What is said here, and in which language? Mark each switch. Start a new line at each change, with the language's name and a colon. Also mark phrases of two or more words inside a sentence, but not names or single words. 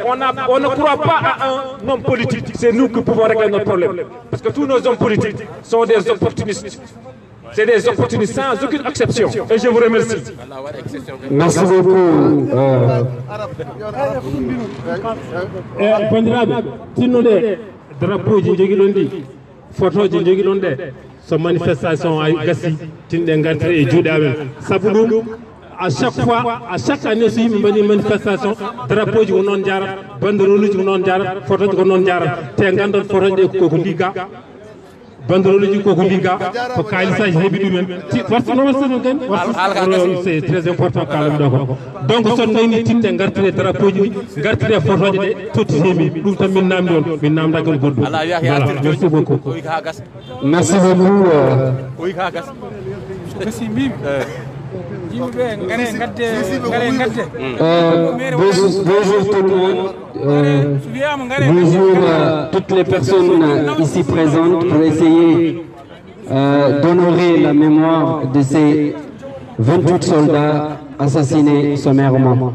French: On ne croit pas à un homme politique. C'est nous qui pouvons régler notre problème. Parce que tous nos hommes politiques sont des opportunistes. C'est des opportunistes sans aucune exception. Et je vous remercie. Merci beaucoup.
Fula: Drapeau ji jogi ɗon ɗi photo ji jogi ɗon ɗe so manifestation ay gasi tinɗe gartire e juuɗe amen sabu ɗum
French: à chaque fois à chaque année
Fula: so yimɓe mbaɗi manifestation drapeau ji ko noon jarat banderole ji ko noon jarat photo ji ko noon jarat te gandon photo ɗe koko ligga banderole ji koko ligga ko kalisaji heeɓi ɗumen
French: c'est très important
Fula: kalam ɗo ko donc son gayni tinde gartire drapeau ji ɗi gartire photo ji ɗe totti heeɓi ɗum tan min namdi on min namdagal goɗɗum
French: voilà merci beaucoup merci beaucoup bonjour tout le monde. Bonjour toutes les personnes ici présentes pour essayer d'honorer la mémoire de ces 28 soldats assassinés sommairement.